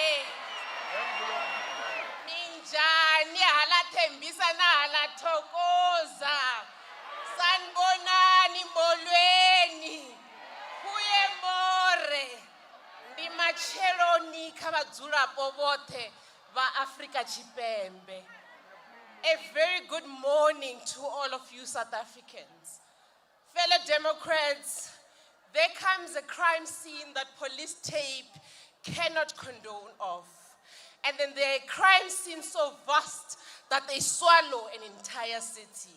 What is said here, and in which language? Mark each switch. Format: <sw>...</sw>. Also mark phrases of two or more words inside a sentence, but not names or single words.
<ts>Minjhani hala Thembisa na hala Thokoza.</ts> <zu>Sanibonani molweni. Kuye more.</zu> <ve>Ndi macheloni ka vadzulapo vothe va Afrika Tshipembe.</ve> <en>A very good morning to all of you South Africans. Fellow Democrats, there comes a crime scene that police tape cannot condone of. And then there are crime scenes so vast that they swallow an entire city.</en>